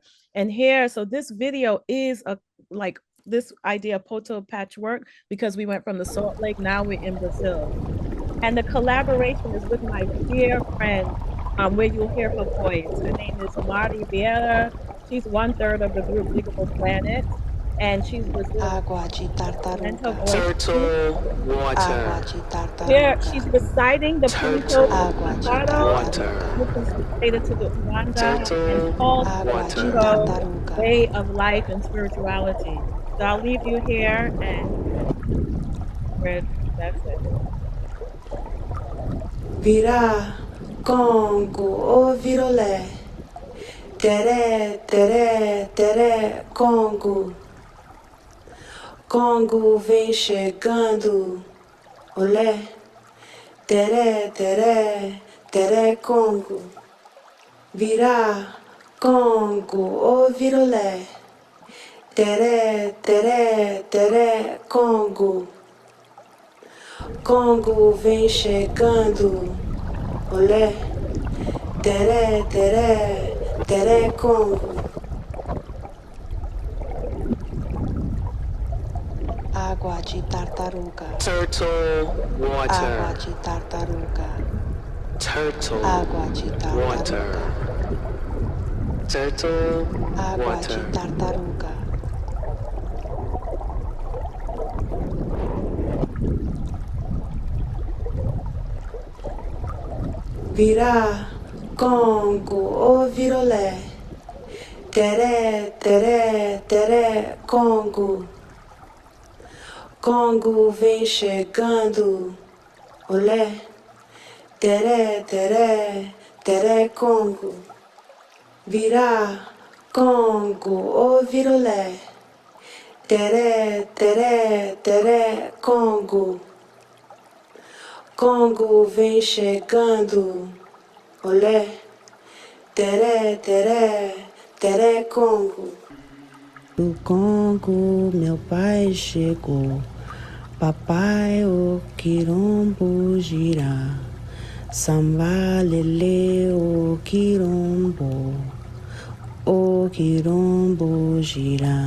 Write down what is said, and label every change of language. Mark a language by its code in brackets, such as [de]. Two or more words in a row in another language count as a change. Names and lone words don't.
[en] And here, so this video is a like this idea of poto patchwork, because we went from the Salt Lake, now we're in Brazil. And the collaboration is with my dear friend, where you'll hear her voice. Her name is Marta Vieira. She's 1/3 of the group Diggable Planet, and she's Brazilian. [pt] Água de [en] And her [pt] tartaruga. [en] voice, Turtle water. [pt] Água de [en] here [pt] tartaruga. [en] she's reciting the Turtle [pt] Água de [en] water. which is related to the Rwanda Turtle and called [pt] Água de [en] water. [pt] tartaruga. [en] way of life and spirituality. So I'll leave you here and that's it. [pt] Virá, Congo, ô virolé. Teré, teré, teré, Congo. Congo vem chegando. Olé. Teré, teré, teré, Congo. Virá, Congo, ô virolé. Teré, teré, teré, Congo. Congo vem chegando. Olé. Teré, teré, teré, Congo. Água de tartaruga. [en] Turtle [pt] Água [en] water. [pt] de tartaruga. [en] Turtle [pt] Água de [en] water. [pt] tartaruga. [en] Turtle [pt] Água de [en] water. [pt] tartaruga. Virá, Congo, ô virolé. Teré, teré, teré, Congo. Congo vem chegando. Olé. Teré, teré, teré, Congo. Virá, Congo, ô virolé. Teré, teré, teré, Congo. Congo vem chegando. Olé. Teré, teré, teré, Congo. Do Congo, meu pai chegou. Papai, o quirombo gira. Samba, lele, o quirombo. O quirombo gira.